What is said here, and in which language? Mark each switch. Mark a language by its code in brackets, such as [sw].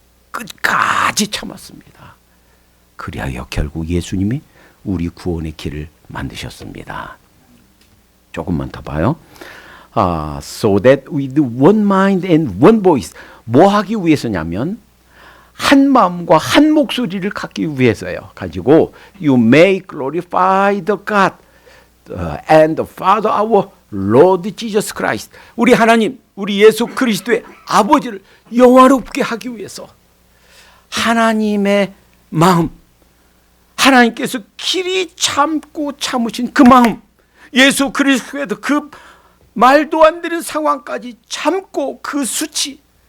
[ko] 끝까지 참았습니다. 그리하여 결국 예수님이 우리 구원의 길을 만드셨습니다. 조금만 더 봐요. [en] So that with one mind and one voice. [ko] 뭐 하기 위해서냐면 한 마음과 한 목소리를 갖기 위해서요. 가지고 [en] you may glorify the God and the Father our Lord Jesus Christ. [ko] 우리 하나님, 우리 예수 그리스도의 아버지를 영화롭게 하기 위해서 하나님의 마음, 하나님께서 길이 참으신 그 마음, 예수 그리스도에도 그 말도 안 되는 상황까지 참고 그 수치.